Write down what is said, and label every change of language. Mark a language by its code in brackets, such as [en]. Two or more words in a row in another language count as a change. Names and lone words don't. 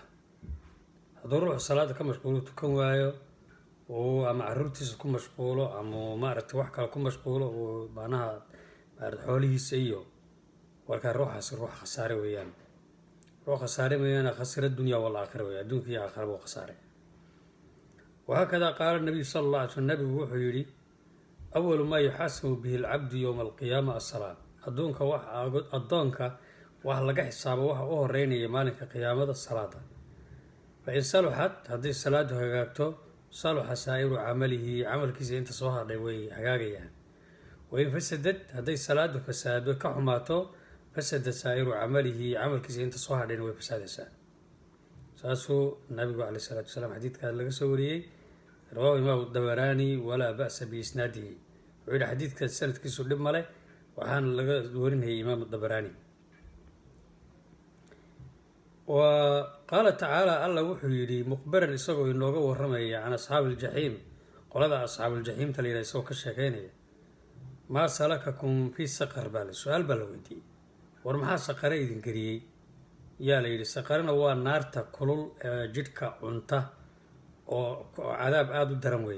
[so] hadduu ruuxu salaada ka mashquulo tukan waayo oo ama caruurtiisa ku mashquulo ama maaragtay wax kale ku mashquulo oo macnaha xoolihiisa iyo warkaa ruuxaasi ruux khasaare weeyaan. ruux khasaare weeyaan, [ar] خسر الدنيا والآخرة [so] weeyaan, adduunka iyo aakhiraba uu khasaaray. [ar] وهكذا قال النبي صلى الله عليه وسلم. [so] nabigu wuxuu yidhi [ar] أول ما يحاسب به العبد يوم القيامة الصلاة. [so] addoonka wax laga xisaabo waxa u horeynaya maalinka qiyaamada salaada. [ar] فإن صلحت [so] haddii salaadu hagaagto [ar] صلح سائر عمله [so] camalkiisa inta soo hadhay way hagaagayaan. [ar] وإن فسدت [so] haddii salaadu fasaado ka xumaato [ar] فسد سائر عمله [so] camalkiisa inta soo hadhayna way fasaadaysaa. saasuu nabigu [ar] عليه الصلاة والسلام [so] xadiidkaa laga soo wariyey. [ar] رواه إمام الدبراني ولا بأس بإسناده. [so] wuxuu yidhi xadiidka sanadkiisu dhib male waxaana laga warinayay imaam الدبراني. [ar] وقال تعالى الله [so] wuxuu yidhi muqbiran isagoo inooga waramaya [ar] عن أصحاب الجحيم, [so] qolada asxaabuuljaxiim talayidha isagoo ka sheekeynaya. [ar] ما سلككم في سقر [so] baa su-aal baa la weydiiyey, war maxaa saqare idin geliyey? yaa la yidhi saqarena waa naarta kulul ee jidhka cunta oo cadaab aada u daran weeye.